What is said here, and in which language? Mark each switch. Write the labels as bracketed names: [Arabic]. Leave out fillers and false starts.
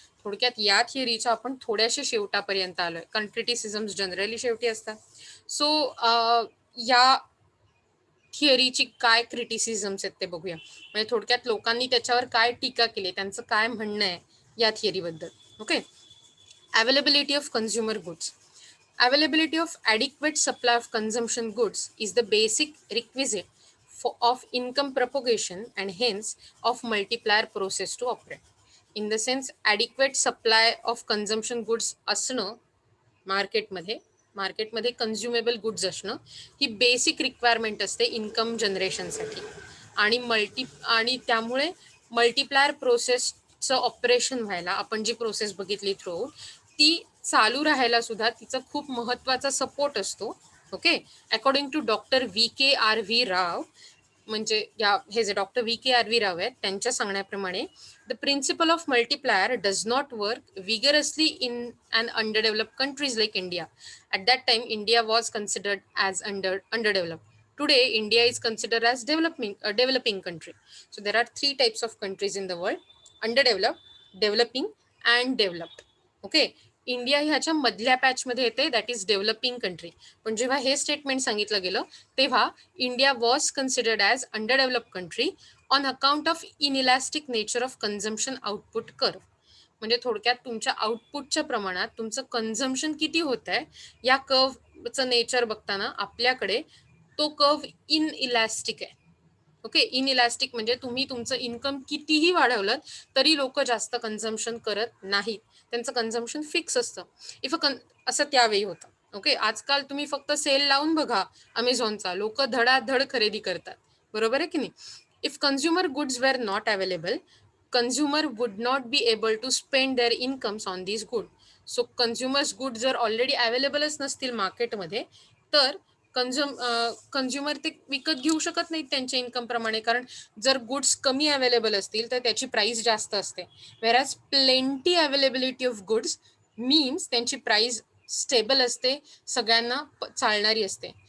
[Marathi] थोडक्यात या थिअरीच्या आपण थोड्याशा शेवटापर्यंत आलोय, कारण क्रिटिसिझम्स जनरली शेवटी असतात. सो या थिअरीची काय क्रिटिसिझम्स आहेत ते बघूया. म्हणजे थोडक्यात लोकांनी त्याच्यावर काय टीका केली, त्यांचं काय म्हणणं आहे या थिअरीबद्दल. [English] Okay, availability of consumer goods. Availability of adequate supply of consumption goods is the basic requisite of income propagation and hence of multiplier process to operate. In the sense, adequate supply of consumption goods [Marathi] असणं मार्केटमध्ये कन्झ्युमेबल goods असणं ही basic requirement असते income जनरेशनसाठी. आणि त्यामुळे multiplier प्रोसेसचं operation व्हायला, आपण जी process बघितली through ती चालू राहायला सुद्धा तिचा खूप महत्त्वाचा सपोर्ट असतो. [English] okay, according to doctor VKRV Rao, [Marathi] म्हणजे हे जे डॉक्टर VKRV राव आहेत त्यांच्या सांगण्याप्रमाणे, [English] The principle of multiplier does not work vigorously in and underdeveloped countries like India. At that time India was considered as underdeveloped. Today, India is considered as developing country. So there are 3 types of countries in the world: underdeveloped, developing, and developed. [Marathi] Okay, India ह्याच्या मधल्या पॅचमध्ये येते, [English] That is developing country. [Marathi] पण जेव्हा हे statement सांगितलं गेलं तेव्हा [English] India was considered as underdeveloped country on account of inelastic nature of consumption output curve. [Marathi] म्हणजे थोडक्यात तुमच्या आउटपुटच्या प्रमाणात तुमचं कन्झम्पशन किती होत आहे या कर्वचं नेचर बघताना आपल्याकडे तो कर्व इनइलॅस्टिक आहे. ओके, इनइलॅस्टिक म्हणजे तुम्ही तुमचं इन्कम कितीही वाढवलं तरी लोक जास्त कन्झम्पशन करत नाहीत, त्यांचं कन्झम्पशन फिक्स असतं. असं त्यावेळी होतं. ओके, आजकाल तुम्ही फक्त सेल लावून बघा अमेझॉनचा, लोक धडाधड खरेदी करतात, बरोबर आहे की नाही. [English] If consumer goods were not available, consumer would not be able to spend their incomes on these goods. [Marathi] So consumers good जर ऑलरेडी अवेलेबलच नसतील मार्केटमध्ये तर कन्झ्युमर ते विकत घेऊ शकत नाहीत त्यांच्या इन्कम प्रमाणे, कारण जर गुड्स कमी अवेलेबल असतील तर त्याची प्राइस जास्त असते. [English] whereas plenty availability of goods means [Marathi] त्यांची प्राइस स्टेबल असते, सगळ्यांना चालणारी असते.